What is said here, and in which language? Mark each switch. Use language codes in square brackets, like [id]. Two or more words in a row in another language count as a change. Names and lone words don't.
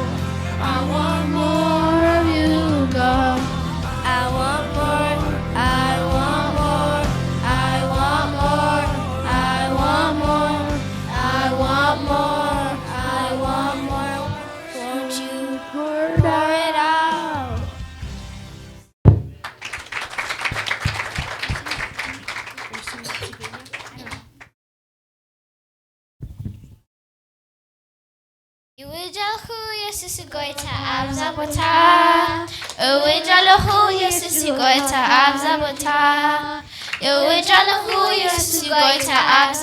[en] I want more of you, God. I want more. I want more. I want more. I want more. I want more. I want more. Won't you pour it out? [ti] ይውጃልኹ ኢየሱስ ጎይታ ኣብዛ ቦታ እውጃለኹ ኢየሱስ ጎይታ ኣብዛ ቦታ ይውጃለኹ ኢየሱስ ጎይታ ኣብዛ